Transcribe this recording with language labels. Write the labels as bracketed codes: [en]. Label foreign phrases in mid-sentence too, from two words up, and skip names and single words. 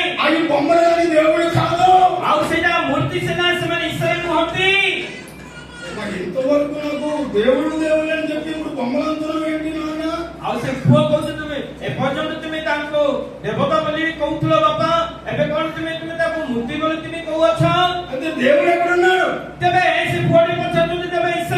[te] అవి బొమ్మలు కానీ దేవుడు కాదు [or] ଆଉ ସେଇଟା ମୂର୍ତ୍ତି ସିନା ସେମାନେ ଈଶ୍ୱର ନୁହନ୍ତି [te] ఇంతవరకు నాకు దేవుడు అని చెప్పి ఇప్పుడు బొమ్మలంతరం ఏంటి నాన్న [or] ଆଉ ସେ ପୁଅ କହୁଛି ତୁମେ ଏପର୍ଯ୍ୟନ୍ତ ତୁମେ ତାଙ୍କୁ ଦେବତା ବୋଲି କହୁଥିଲ ବାପା ଏବେ କଣ ତୁମେ ତାକୁ ମୂର୍ତ୍ତି ବୋଲି ତୁମେ କହୁଅଛ [te] అంటే దేవుడు ఎక్కడున్నాడు [or] ତେବେ ସେ ପୁଅଟି ପଚାରୁଛନ୍ତି ତେବେ